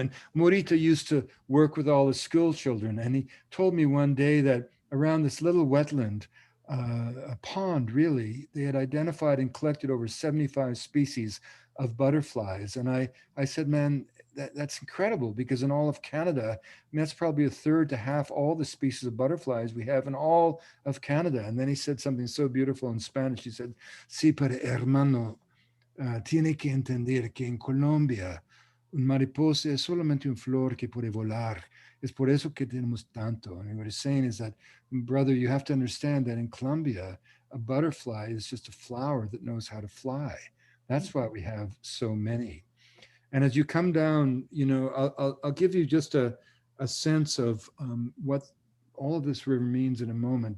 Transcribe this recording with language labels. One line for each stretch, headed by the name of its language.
English: And Morita used to work with all the school children. And he told me one day that around this little wetland, a pond really, they had identified and collected over 75 species of butterflies. And I said, "Man, that's incredible, because in all of Canada, I mean, that's probably a third to half all the species of butterflies we have in all of Canada." And then he said something so beautiful in Spanish. He said,
Spanish: "Sí, pero hermano, tiene que entender que en Colombia un mariposa es solamente un flor que puede volar. Es por eso que tenemos tanto."
English: And what he's saying is that, brother, you have to understand that in Colombia, a butterfly is just a flower that knows how to fly. That's why we have so many. And as you come down, you know, I'll give you just a sense of what all of this river means in a moment.